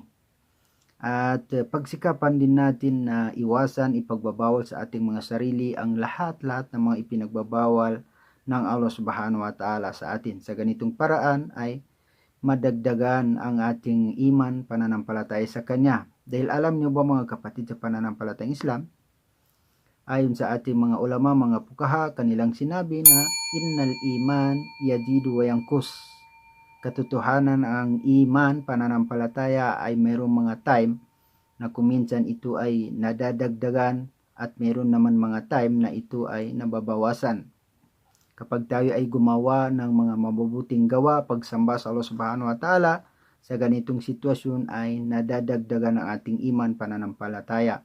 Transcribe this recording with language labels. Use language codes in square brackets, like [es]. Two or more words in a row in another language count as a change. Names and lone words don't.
[tl] At pagsikapan din natin na iwasan, ipagbabawal sa ating mga sarili ang lahat-lahat ng mga ipinagbabawal ng Allah [ar] Subhanahu wa Ta'ala [tl] sa atin. Sa ganitong paraan ay madagdagan ang ating iman, pananampalataya sa Kanya. Dahil alam niyo ba, mga kapatid sa pananampalatayang Islam, ayon sa ating mga ulama, mga pukaha, kanilang sinabi na [ar] innal iman yazidu wa yanqus. [tl] Katotohanan, ang iman, pananampalataya, ay mayroong mga time na kuminsan ito ay nadadagdagan at mayroon naman mga time na ito ay nababawasan. Kapag tayo ay gumawa ng mga mabubuting gawa, pagsamba sa Allah [ar] Subhanahu wa Ta'ala, [tl] sa ganitong sitwasyon ay nadadagdagan ang ating iman, pananampalataya.